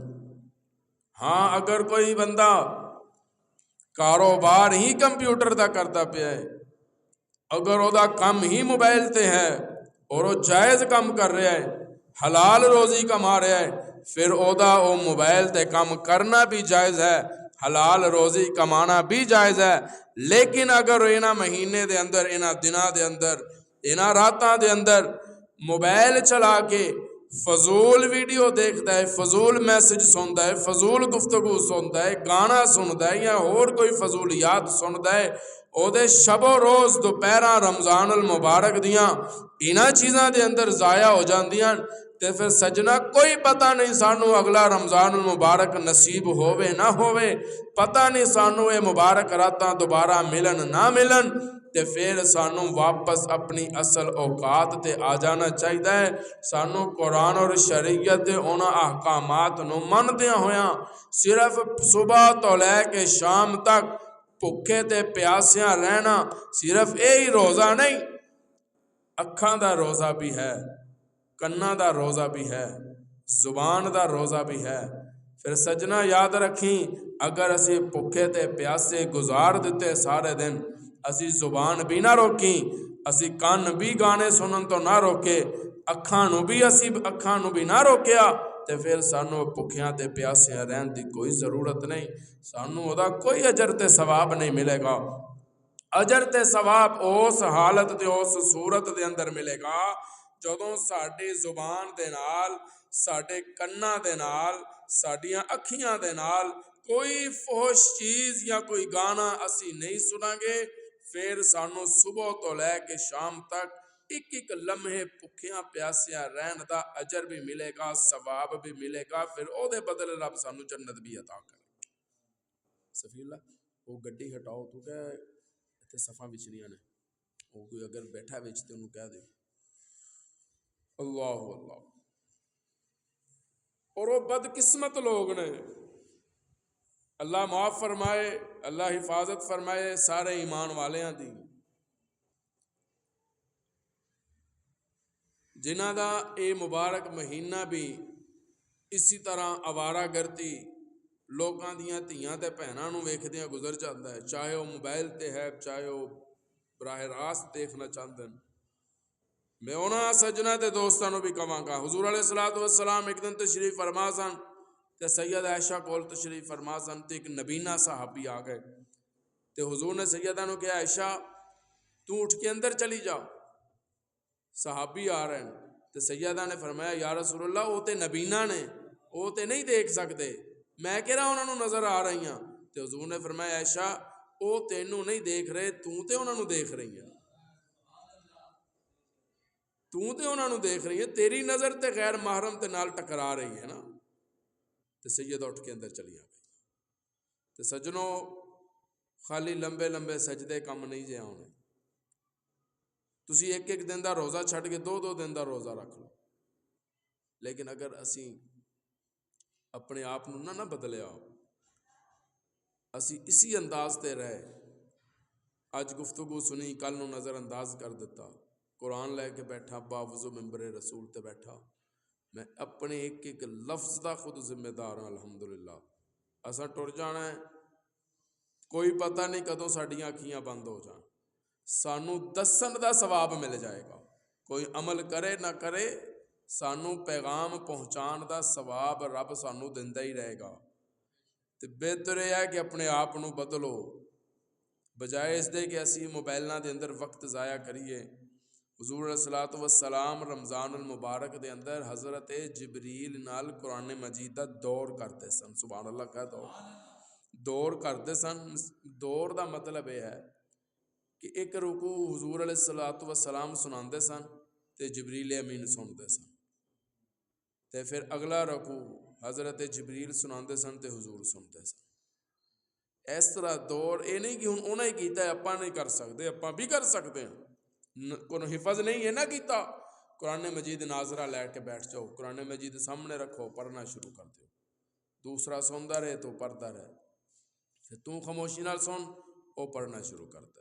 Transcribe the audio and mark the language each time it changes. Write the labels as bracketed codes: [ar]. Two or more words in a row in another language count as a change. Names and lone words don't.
[pa] ہاں اگر کوئی بندہ کاروبار ہی کمپیوٹر دا کرتا پیا ہے، اگر او دا کم ہی موبائل تے ہے اور وہ جائز کم کر رہا ہے، حلال روزی کما رہا ہے، پھر او دا او موبائل تے کم کرنا بھی جائز ہے، حلال روزی کمانا بھی جائز ہے۔ لیکن اگر انہاں مہینے دے اندر، انہاں دناں دے اندر، انہاں راتاں دے اندر موبائل چلا کے فضول ویڈیو دیکھتا ہے، فضول میسج سنتا ہے، فضول گفتگو سنتا ہے، گانا سنتا ہے یا اور کوئی فضولیات سنتا ہے، او دے شب و روز دوپہراں رمضان المبارک دیاں انہاں چیزاں دے اندر ضائع ہو جاندیاں تے پھر سجنا کوئی پتہ نہیں سانو اگلا رمضان المبارک نصیب ہووے نہ ہووے، پتہ نہیں سانو اے مبارک راتاں دوبارہ ملن نہ ملن، تے پھر سانو واپس اپنی اصل اوقات تے آ جانا چاہیے۔ سانو قرآن اور شریعت دے انہاں احکامات نو مندیاں ہویاں صرف صبح تو لے کے شام تک بھکھے تے پیاسیاں رہنا صرف یہی روزہ نہیں، اکھاں دا روزہ بھی ہے، کناں دا روزہ بھی ہے، زبان دا روزہ بھی ہے۔ پھر سجنا یاد رکھیں، اگر اسی بھکھے تے پیاسے گزار دیتے سارے دن، اسی زبان بھی نہ روکی، اسی کان بھی گانے سنن تو نہ روکے، اکھاں نو بھی نہ روکیا، تے پھر سانو بھکھیاں تے پیاسیاں رہن دی کوئی ضرورت نہیں، سانو دا کوئی اجر تے ثواب نہیں ملے گا۔ اجر تے ثواب اس حالت تے اس صورت دے اندر ملے گا جدوں ساڈی زبان دے نال، ساڈے کناں دے نال، ساڈیاں اکھیاں دے نال کوئی فحش چیز یا کوئی گانا اسی نہیں سناں گے، پھر سانو صبح تو لے کے شام تک ایک ایک لمحے بھکھیاں پیاسیاں رہن دا اجر بھی ملے گا، ثواب بھی ملے گا، پھر او دے بدلے رب سانو جنت بھی عطا کرے گا۔ سفی اللہ وہ گڈی ہٹاؤ، تو کہ اتنے صفاں وچنیاں نے، وہ کوئی اگر بیٹھا وچ تے انہوں کہہ دیو۔ اللہ اللہ، اور وہ بدقسمت لوگ نے، اللہ معاف فرمائے، اللہ حفاظت فرمائے سارے ایمان والیاں دی، جنہ دا اے مبارک مہینہ بھی اسی طرح آوارہ گردی لوکاں دیاں دھیاں تے بہناں نوں ویکھدیاں گزر جاندا ہے، چاہے وہ موبائل تے ہے، چاہے وہ براہ راست دیکھنا چاہتے ہیں۔ میں انہاں سجنا تے دوستاں نوں بھی کہاں گا، حضور [ar] علیہ الصلوۃ والسلام [pa] ایک دن تشریف فرما سن تے سید عائشہ کول تشریف فرما سن تے ایک نبینہ صحابی آ گئے تے حضور نے سیدہ نوں کہا عائشہ تو اٹھ کے اندر چلی جا، صحابی آ رہے ہیں تے سیدہ نے فرمایا [ar] یا رسول اللہ [pa] وہ تے نبینہ نے، وہ تے نہیں دیکھ سکتے، میں کہہ رہا انہوں نے نظر آ رہی ہیں، تے حضور نے فرمایا عائشہ وہ تینوں نہیں دیکھ رہے، تو تے انہوں نے دیکھ رہی ہیں، تو تے انہوں نے دیکھ رہی ہے، تیری نظر تے غیر محرم تے نال ٹکرا رہی ہے نا۔ تے سیدہ اٹھ کے اندر چلی آ گئی۔ تے سجنوں خالی لمبے لمبے سجدے کم نہیں جے آنے، تسی ایک ایک دن دا روزہ چھڑ کے دو دو دن دا روزہ رکھ لو، لیکن اگر اسی اپنے آپ نہ بدلیا، اسی اسی انداز تے رہے، اج گفتگو سنی کل نو نظر انداز کر دیتا، قرآن لے کے بیٹھا باوضو ممبر رسول تے بیٹھا، میں اپنے ایک ایک لفظ دا خود ذمہ دار ہوں الحمدللہ، اسا ٹر جانا ہے، کوئی پتہ نہیں کدوں ساڈیاں اکھیاں بند ہو جان، سانو دسن دا ثواب مل جائے گا، کوئی عمل کرے نہ کرے سانو پیغام پہنچان دا ثواب رب سانو دیندا ہی رہے گا۔ تے بہتر یہ ہے کہ اپنے آپ نو بدلو، بجائے اس دے کہ اسی موبائلاں دے اندر وقت ضائع کریے۔ حضور [ar] علیہ الصلوۃ والسلام [pa] رمضان المبارک دے اندر حضرت جبریل نال قرآن مجید دا دور کرتے سن، [ar] سبحان اللہ [pa] کہہ دو، دور کرتے سن۔ دور دا مطلب یہ ہے کہ ایک رکوع حضور [ar] علیہ الصلوۃ والسلام [pa] سناندے سن تے جبریل امین سنتے سن، تے پھر اگلا رکوع حضرت جبریل سناندے سن تے حضور سنتے سن۔ اس طرح دور اے نہیں کہ ہن انہاں ہی کیتا ہے اپاں نہیں کر سکتے، اپاں بھی کر سکتے ہیں، کوئی حفظ نہیں ہے نہ کیتا، قرآن مجید ناظرہ لے کے بیٹھ جاؤ، قرآن مجید سامنے رکھو، پڑھنا شروع کر دو، دوسرا سندا رہے تو پڑھتا رہے، پھر تو خاموشی نال سن، وہ پڑھنا شروع کرتا ہے۔